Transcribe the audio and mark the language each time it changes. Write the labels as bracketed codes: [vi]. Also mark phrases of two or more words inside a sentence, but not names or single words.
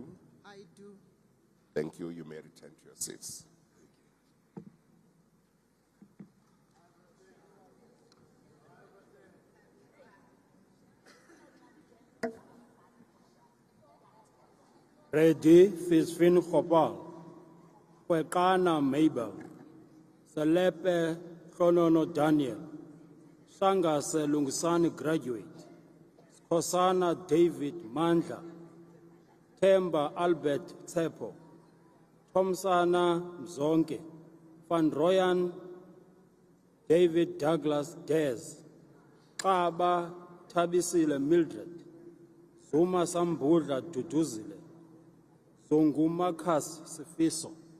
[en] I do. Thank you. You may return to your seats. Ready, Fisfin Khopal, Kwekana Mabel, Selepe Khonono Daniel, Sanga Selungisani graduate, Kosana David Mandla, Temba Albert Tsepo, Tomsana Mzonke, Van Royan David Douglas Dez, Kaba Tabisile Mildred, Zuma Sambudla Duduzile, Zongumakas Sifiso.